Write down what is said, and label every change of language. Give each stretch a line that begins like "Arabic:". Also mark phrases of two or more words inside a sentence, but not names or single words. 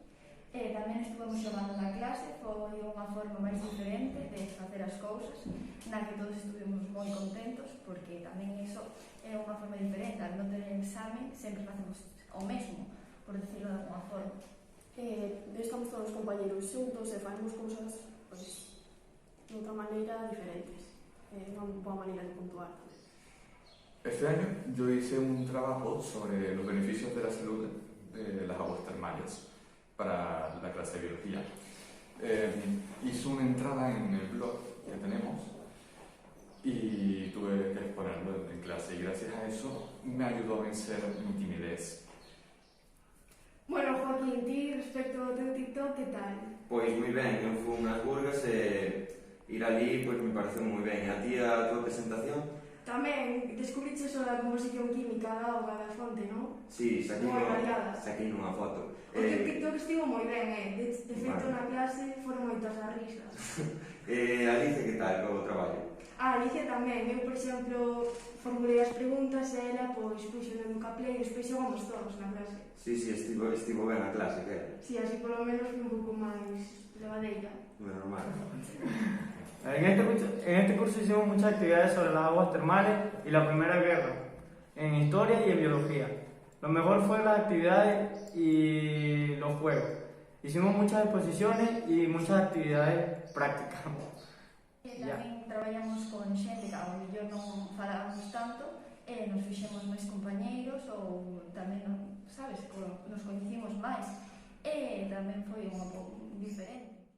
Galician: Tamén estuvemos xogando na clase, foi unha forma máis diferente de facer as cousas, na que todos estuvemos moi contentos, porque tamén iso é unha forma diferente, al non ter examen sempre facemos o mesmo,
Spanish: por decirlo de alguna forma.
Galician: Estamos todos os compañeros xuntos e facemos cousas, pois, de outra maneira diferentes. É unha boa maneira de puntuar.
Spanish: Este año yo hice un trabajo sobre los beneficios de la salud de las aguas termales para la clase de biología. Hice una entrada en el blog que tenemos y tuve que exponerlo en clase y gracias a eso me ayudó a vencer mi timidez. Bueno, Joaquín,
Galician: ti respecto ao teu TikTok, que tal? Pois moi ben, eu fui unhas Burgas e ir ali pois me pareceu moi ben. E a ti a tua presentación? Tamén descubriches o da composición química da auga da fonte, non? Sí, saquei nunha foto. O teu TikTok estivo moi ben, de feito na clase foron moitas as risas. Alicia, que tal co traballo? Alicia tamén, eu, por exemplo, formulei as preguntas e ela, pois, puxo no caplé e despois xogamos todos na clase. Sí, estivo ben a clase, que era? Sí, así polo menos foi un pouco máis levadeira. Normal.
Spanish: En este curso hicimos muchas actividades sobre las aguas termales y la Primera Guerra, en historia y en biología. Lo mejor fue las actividades y los juegos. Hicimos muchas exposiciones y muchas actividades prácticas.
Galician: Tamén traballamos con xente que ao mellor non falábamos tanto e nos fixemos máis compañeiros ou tamén, sabes, nos coñecimos máis e tamén foi un pouco diferente.